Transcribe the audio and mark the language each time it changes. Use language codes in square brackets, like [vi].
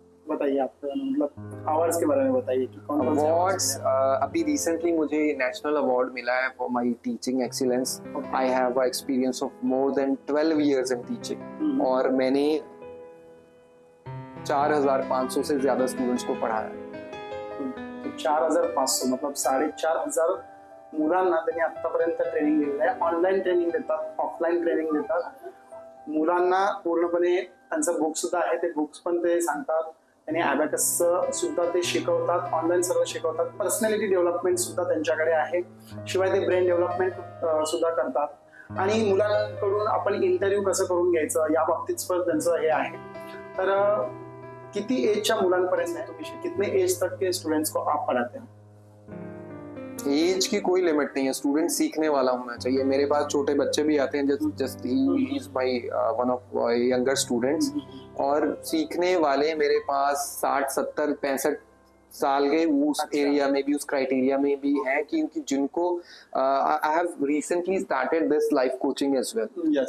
[hi] बताइए आप, मतलब अवार्ड्स के बारे में बताइए कि कौन कौन से अवार्ड्स। अभी रिसेंटली मुझे नेशनल अवार्ड मिला है [en] For my teaching excellence. I have a experience of more than 12 years in teaching, [hi] और मैंने 4500 से ज्यादा स्टूडेंट्स को पढ़ाया। [mr] तो 4500 मतलब 4500 मुलांना त्यांनी आतापर्यंत ट्रेनिंग दिलेलं आहे। ऑनलाईन ट्रेनिंग देतात, ऑफलाईन ट्रेनिंग देतात, मुलांना पूर्णपणे त्यांचं बुक सुद्धा आहे, ते बुक्स पण ते सांगतात, त्यांनी अबॅकस सुद्धा ते शिकवतात, ऑनलाईन सर्व शिकवतात, पर्सनॅलिटी डेव्हलपमेंट सुद्धा त्यांच्याकडे आहे, शिवाय ते ब्रेन डेव्हलपमेंट सुद्धा करतात। आणि मुलांकडून आपण इंटरव्ह्यू कसं करून घ्यायचं या बाबतीत पण त्यांचं हे आहे। तर किती एजच्या मुलांपर्यंत है तुम्ही, [hi] कितने एज तक के स्टूडेंट्स को आप पढ़ाते हैं? एज की कोई लिमिट नहीं है, स्टूडेंट सीखने वाला होना चाहिए। मेरे पास छोटे बच्चे भी आते हैं, [en] just he is my one of younger students, [hi] और सीखने वाले मेरे पास 60 70 65 साल के उस एरिया में भी, उस क्राइटेरिया में भी है, क्योंकि जिनको [en] I have recently started this life coaching as well.